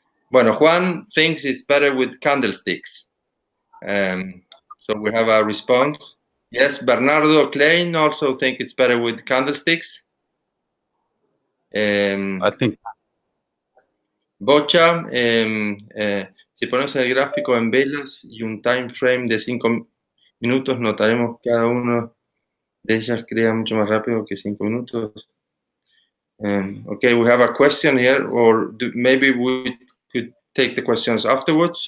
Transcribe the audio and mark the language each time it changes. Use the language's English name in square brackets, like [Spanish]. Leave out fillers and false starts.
[English] Bueno, Juan thinks it's better with candlesticks. So we have a response. Yes, Bernardo Klein also think it's better with candlesticks. I think. [Spanish] Bocha, si ponemos el gráfico en velas y un time frame de 5 minutos, notaremos que cada uno de ellas crea mucho más rápido que 5 minutos. [English] Okay, we have a question here, or maybe we could take the questions afterwards.